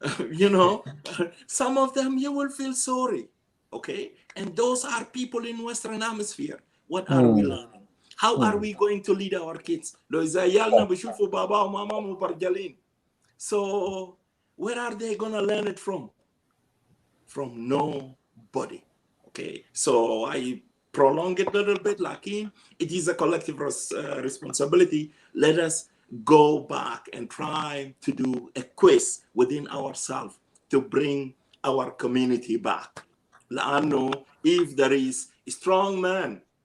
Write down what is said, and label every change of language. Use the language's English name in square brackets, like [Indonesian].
[English] You know, some of them you will feel sorry. Okay? And those are people in Western Hemisphere. What are we learning? How are we going to lead our kids? [Arabic] لو إذا عيالنا بيشوفوا بابا وماما مبرجلين. [English] So where are they going to learn it from? From nobody. Okay, so I prolong it a little bit, Lakin. It is a collective responsibility. Let us go back and try to do a quiz within ourselves to bring our community back. [Arabic] لأنه [English] if there is a strong man